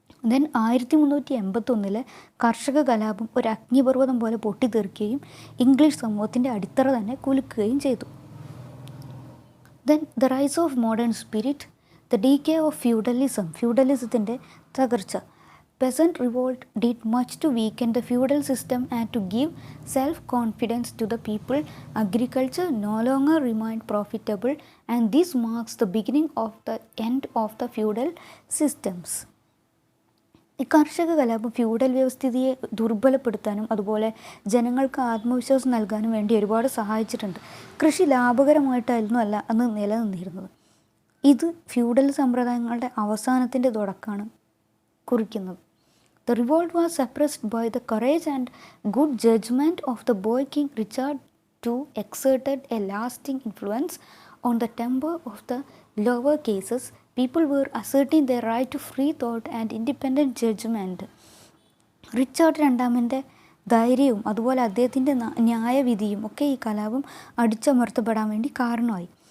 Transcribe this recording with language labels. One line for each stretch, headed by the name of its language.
Malayalam: Then 1381 കർഷക കലാപം ഒരു അഗ്നിപർവ്വതം പോലെ പൊട്ടിത്തെറിക്കുകയും ഇംഗ്ലീഷ് സമൂഹത്തിൻ്റെ അടിത്തറ തന്നെ കുലുക്കുകയും ചെയ്തു.
English: then the rise of modern spirit, the decay of ഫ്യൂഡലിസത്തിൻ്റെ
Malayalam: തകർച്ച.
English: peasant revolt did much to weaken the feudal system and to give self-confidence to the people. Agriculture no longer remained profitable, and this marks the beginning of the end of the feudal systems.
Malayalam: ഈ കർഷക കലാപം feudal വ്യവസ്ഥിതിയെ ദുർബലപ്പെടുത്താനും അതുപോലെ ജനങ്ങൾക്ക് ആത്മവിശ്വാസം നൽകാനും വേണ്ടി ഒരുപാട് സഹായിച്ചിട്ടുണ്ട്. കൃഷി ലാഭകരമായിട്ടായിരുന്നു അന്ന് നിലനിന്നിരുന്നത്. ഇത് ഫ്യൂഡൽ സമ്പ്രദായങ്ങളുടെ അവസാനത്തിൻ്റെ തുടക്കമാണ് കുറിക്കുന്നത്.
English: The revolt was suppressed by the courage and good judgment of the boy king Richard II, exerted a lasting influence on the temper of the lower cases. People were asserting their right to free thought and independent judgment.
Malayalam: Richard രണ്ടാമൻ്റെ ധൈര്യവും അതുപോലെ അദ്ദേഹത്തിൻ്റെ ന്യായവിധിയും ഒക്കെ ഈ കലാപം അടിച്ചമർത്തപ്പെടാൻ വേണ്ടി കാരണമായി.